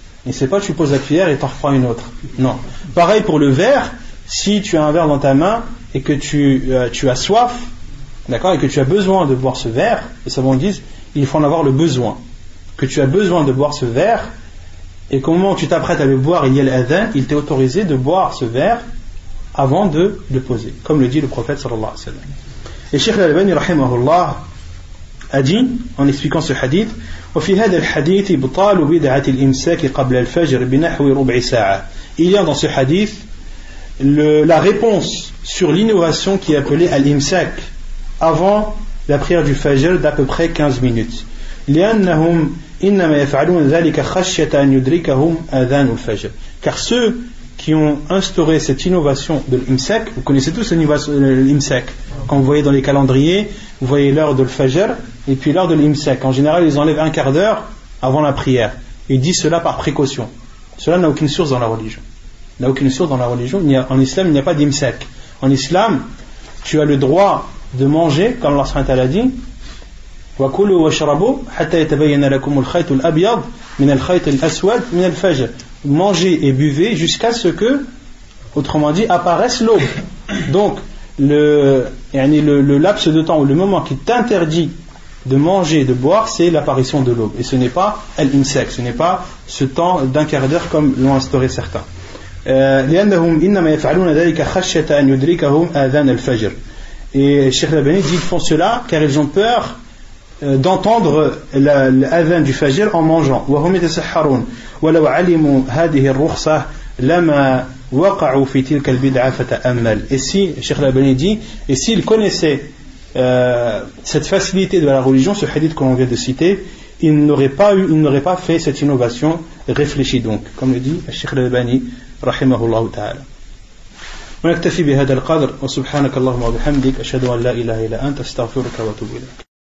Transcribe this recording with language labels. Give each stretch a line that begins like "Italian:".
French: Et c'est pas tu poses la cuillère et t'en reprends une autre. Non. Pareil pour le verre, si tu as un verre dans ta main et que tu as soif, d'accord, et que tu as besoin de boire ce verre, les savants disent il faut en avoir le besoin. Que tu as besoin de boire ce verre et qu'au moment où tu t'apprêtes à le boire, il y a l'adhan, il t'est autorisé de boire ce verre avant de le poser, comme le dit le prophète sallallahu alayhi wa sallam. Et Cheikh Al-Albani rahimahullah a dit, en expliquant ce hadith,
Arabic: وفي هذا الحديث إبطال بدعة الإمساك قبل الفجر بنحو ربع ساعة.
French: Il y a dans ce hadith la réponse sur l'innovation qui est appelée al-imsak avant la prière du fajr d'à peu près 15 minutes.
Arabic: لأنهم إنما يفعلون ذلك خشية أن يدركهم أذان الفجر.
French: Car ceux qui ont instauré cette innovation de l'imsak, vous connaissez tous l'imsak. Quand vous voyez dans les calendriers, vous voyez l'heure de l'fajr et puis l'heure de l'imsak. En général, ils enlèvent un quart d'heure avant la prière. Ils disent cela par précaution. Cela n'a aucune source dans la religion. En islam, il n'y a pas d'imsak. En islam, tu as le droit de manger, comme Allah subhanahu wa ta'ala dit,
Arabic: وَكُلُوا وَاشْرَبُوا حَتَّى يَتَبَيَّنَ لَكُمُ الْخَيْطُ الْأَبْيَضُ مِنَ الْخَيْطِ الْأَسْوَدِ مِنَ الْفَجْرِ.
French: Mangez et buvez jusqu'à ce que, autrement dit, apparaisse l'aube. Donc, le laps de temps ou le moment qui t'interdit de manger et de boire, c'est l'apparition de l'aube. Et ce n'est pas al-imsak, ce n'est pas ce temps d'un quart d'heure comme l'ont instauré certains.
Arabic: لأنهم إنما يفعلون ذلك خشية أن يدركهم آذان الفجر.
French: Et Cheikh Al-Albani dit qu'ils font cela car ils ont peur d'entendre l'adhan du fajr en mangeant.
Arabic: وهم يتسحرون ولو علموا هذه الرخصة لما وقعوا في تلك البدعة فتأمل.
French: Et si, Cheikh Al-Albani dit, et s'il connaissait cette facilité de la religion, ce hadith que l'on vient de citer, il n'aurait pas fait cette innovation. Réfléchis donc, comme le dit Cheikh Al-Albani rahimahullah ta'ala.
Arabic: ونكتفي بهذا القدر وسبحانك اللهم وبحمدك أشهد أن لا إله إلا أنت أستغفرك وأتوب إليك.